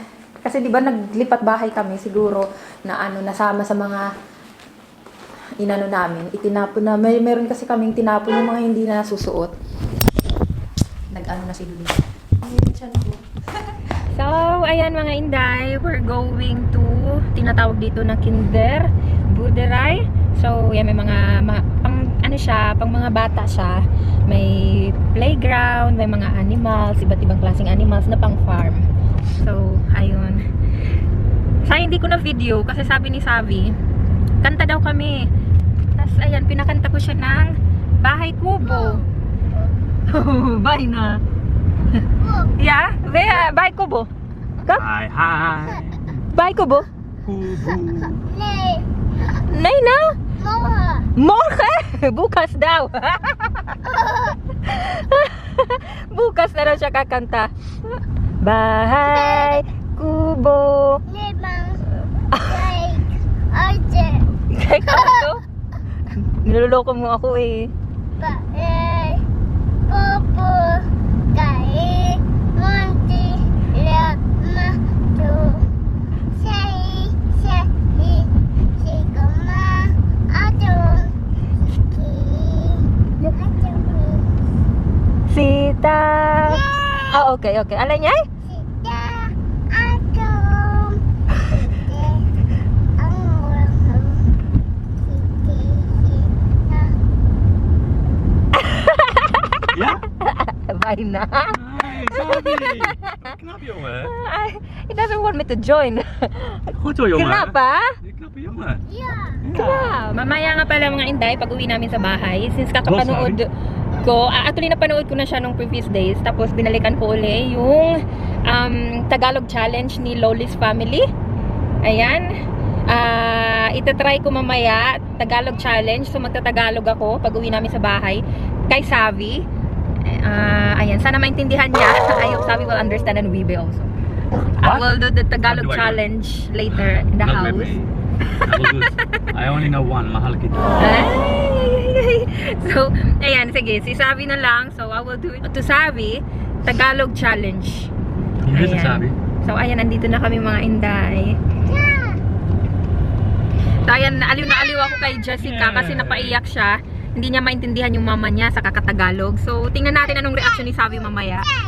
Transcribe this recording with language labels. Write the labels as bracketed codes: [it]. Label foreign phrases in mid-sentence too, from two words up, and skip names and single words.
[tl] Kasi di ba, naglipat bahay kami siguro na nasama sa mga inano namin. Itinapon na. Meron kasi kaming tinapon yung mga hindi na susuot. Nag-ano na si Luli. So, ayan mga inday, [en] we're going to, [tl] tinatawag dito na [nl] Kinder Boerderij. [tl] So, yan, may mga, pang mga bata siya. May playground, may mga animals, iba't ibang klaseng animals na pang farm. So, ayun. Sa hindi ko na video, kasi sabi ni Savi, kanta daw kami. Tapos, ayan, pinakanta ko siya ng Bahay Kubo. Bye na. [nl] Ja, bij Kubo. Kom. Hi, hi. Bij Kubo. Kubo. Nee. Nee na. Morgen. Morgen? [tl] Bukas daw. Bukas na daw siya kakanta. Bahay Kubo. [nl] Nee, man. Kijk. Uitje. [tl] Kaya ka to? Niloloko mo ako eh. Bahay. Popo. [nl] Kijk. Monty. Laat me toe. Say. Sigma. Aduh. Sita. [tl] Ah, okay. Alay niya? Sita. Aduh. [nl] Ja? Bijna. Hi, Sabi. Knap jongen. [en] He doesn't want me to join. [nl] Goed hoor jongen. Knap ha? Knappe jongen. Ja. Knap. [tl] Mamaya nga pala mga inday, pag uwi namin sa bahay, since kakapanood ko, actually napanood ko na siya nung [en] previous days, [tl] tapos binalikan ko uli yung Tagalog challenge ni Loli's family. Ayan. Itatry ko mamaya Tagalog challenge. So magtatagalog ako pag uwi namin sa bahay kay Savi. Ayan, sana maintindihan niya. [en] I hope Savi will understand and we will also. I will do the Tagalog What do I do? challenge later in the Not let house. me. I will do it. I only know one. [tl] Mahal kita. So, ayan, sige, si Savi na lang. [en] So, I will do it to Savi, Tagalog challenge. Yes, [tl] Ayan. sabi. So, ayan, nandito na kami mga Inday. So, ayan, aliw na aliw ako kay Jessica kasi napaiyak siya. Hindi niya maintindihan yung mama niya sa kakatagalog. So, tingnan natin anong reaction ni Savi mamaya.